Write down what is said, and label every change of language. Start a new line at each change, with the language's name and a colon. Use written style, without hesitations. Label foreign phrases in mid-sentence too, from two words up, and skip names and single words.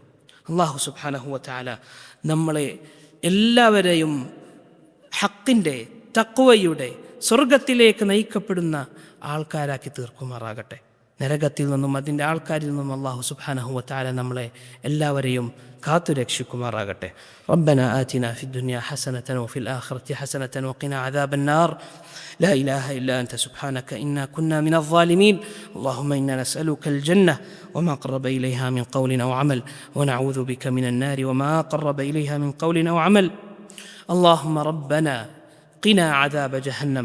Arabic: الله سبحانه وتعالى
Malayalam: നമ്മളെ എല്ലാവരെയും ഹക്കിൻ്റെ, തഖ്വയുടെ, സ്വർഗത്തിലേക്ക് നയിക്കപ്പെടുന്ന ആൾക്കാരാക്കി തീർക്കുമാറാകട്ടെ. നരകത്തിൽ നിന്നും അതിൻ്റെ ആൾക്കാരിൽ നിന്നും
Arabic: الله سبحانه وتعالى
Malayalam: നമ്മളെ എല്ലാവരെയും കാത്തു രക്ഷിക്കുമാറാകട്ടെ.
Arabic: ربنا آتنا في الدنيا حسنة وفي الآخرة حسنة وقنا عذاب النار. لا إله إلا أنت سبحانك إنا كنا من الظالمين. اللهم إنا نسألك الجنة وما قرب إليها من قول أو عمل، ونعوذ بك من النار وما قرب إليها من قول أو عمل. اللهم ربنا قنا عذاب جهنم.